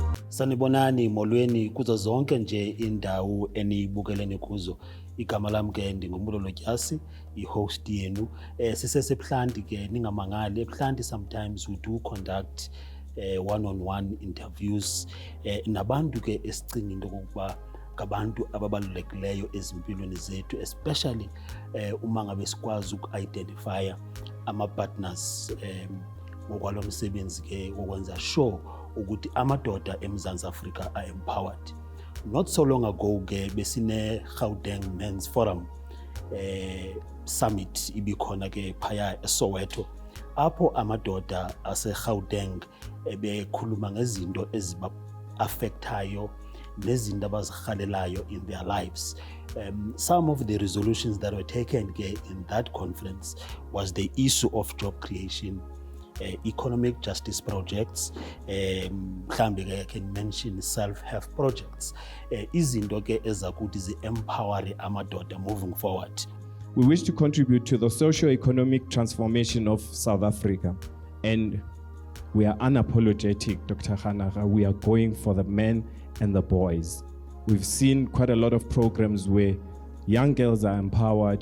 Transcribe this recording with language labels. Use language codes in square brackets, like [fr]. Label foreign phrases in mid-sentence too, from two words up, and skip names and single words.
[xh] Sanibonani molweni kuzo zonke nje indawo enibukelene kuzo. Igama lami ke ndinguMbulo Tyasi, i-host yenu. Sisese Ebuhlanti ke ningamangali. Ebuhlanti [en] sometimes we do conduct one-on-one interviews [xh] nabantu ke esicinga into kokuba ngabantu ababalulekileyo ezimpilweni zethu, especially uma ngabe sikwazi uku-identifya ama-partners ngokwalo msebenzi ke wokwenza sure ukuthi amadoda eMzantsi Afrika [en] are empowered. Not so long ago [xh] ke besine Gauteng Men's Forum summit ibikhona ke phaya eSoweto, apho amadoda ase-Gauteng bekhuluma ngezinto eziba-affectayo nezinto abazirhalelayo [en] in their lives. Some of the resolutions that were taken in that conference was the issue of job creation, economic justice projects, I can mention self-help projects, [xh] izinto ke ezakuthi zi-empowering amadoda [en] moving forward. We wish to contribute to the socio-economic transformation of South Africa, and we are unapologetic, Dr. Hanaga. We are going for the men and the boys. We've seen quite a lot of programs where young girls are empowered.